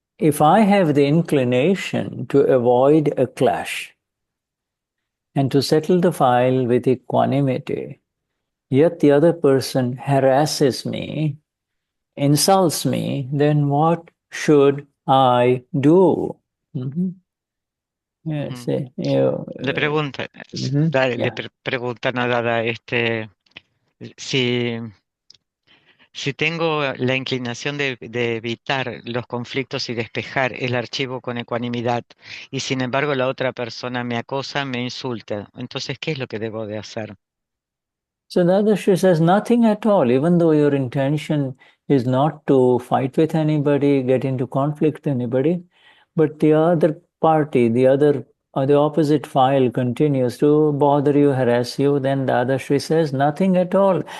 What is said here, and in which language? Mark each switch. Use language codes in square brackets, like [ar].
[en] if I have the inclination to avoid a clash and to settle the file with equanimity, yet the other person harasses me, insults me, then what should I do? Yes, [es] Le pregunta, le preguntan a Dada, si, si tengo la inclinación de evitar los conflictos y despejar el archivo con ecuanimidad, y sin embargo la otra persona me acosa, me insulta, entonces, ¿qué es lo que debo de hacer? [en] So Dadashri says nothing at all, even though your intention is not to fight with anybody, get into conflict with anybody, but the other party, the opposite file continues to bother you, harass you, then Dadashri says nothing at all.